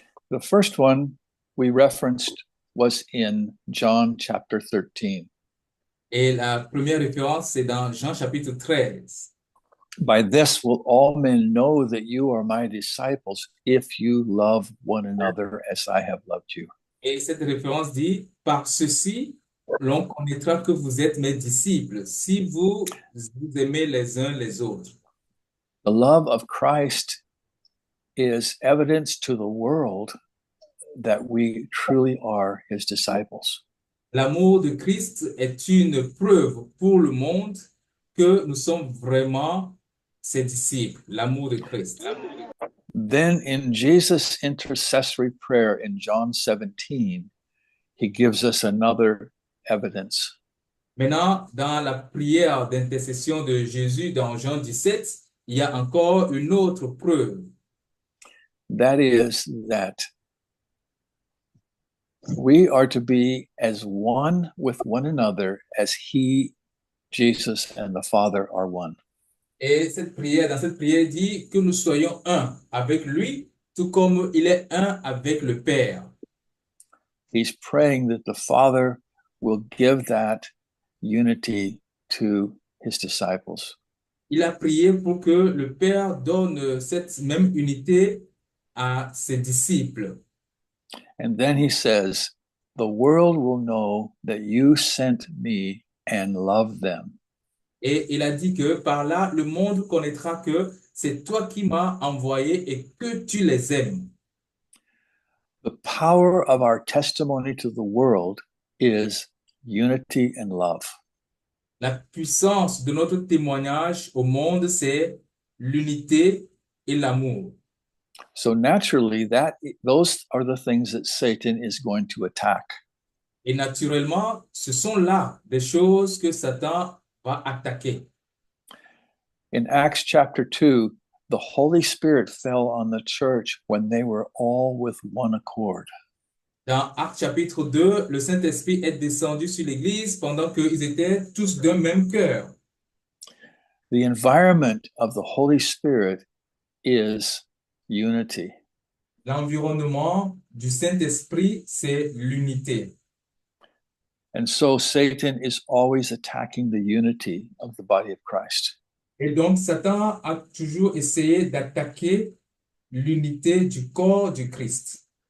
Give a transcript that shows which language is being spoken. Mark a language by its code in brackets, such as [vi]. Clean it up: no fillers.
[en] The first one we referenced was in John chapter 13. [fr] Et la première référence, c'est dans Jean chapitre 13. [en] By this will all men know that you are my disciples if you love one another as I have loved you. [fr] Et cette référence dit, par ceci, l'on connaîtra que vous êtes mes disciples, si vous vous aimez les uns les autres. [en] The love of Christ is evidence to the world that we truly are his disciples. [fr] L'amour de Christ est une preuve pour le monde que nous sommes vraiment ses disciples, l'amour de Christ. [en] Then in Jesus' intercessory prayer in John 17, he gives us another evidence. [fr] Maintenant, dans la prière d'intercession de Jésus dans Jean 17, il y a encore une autre preuve. [en] That is that we are to be as one with one another as he, Jesus, and the Father are one. [fr] Et dans cette prière, dit que nous soyons un avec lui, tout comme il est un avec le Père. [en] He's praying that the Father will give that unity to his disciples. [fr] Il a prié pour que le Père donne cette même unité à ses disciples. [en] And then he says, the world will know that you sent me and love them. [fr] Et il a dit que par là, le monde connaîtra que c'est toi qui m'as envoyé et que tu les aimes. [en] The power of our testimony to the world is unity and love. [fr] La puissance de notre témoignage au monde, c'est l'unité et l'amour. [en] So naturally, those are the things that Satan is going to attack. [fr] Et naturellement, ce sont là des choses que Satan va attaquer. [en] In Acts chapter 2, the Holy Spirit fell on the church when they were all with one accord. [fr] Dans Actes chapitre 2, le Saint-Esprit est descendu sur l'Église pendant qu'ils étaient tous d'un même cœur. [en] The environment of the Holy Spirit is unity. [fr] L'environnement du Saint-Esprit, c'est l'unité. [en] And so Satan is always attacking the unity of the body of Christ. [fr] Et donc, Satan a toujours essayé d'attaquer l'unité du corps du Christ.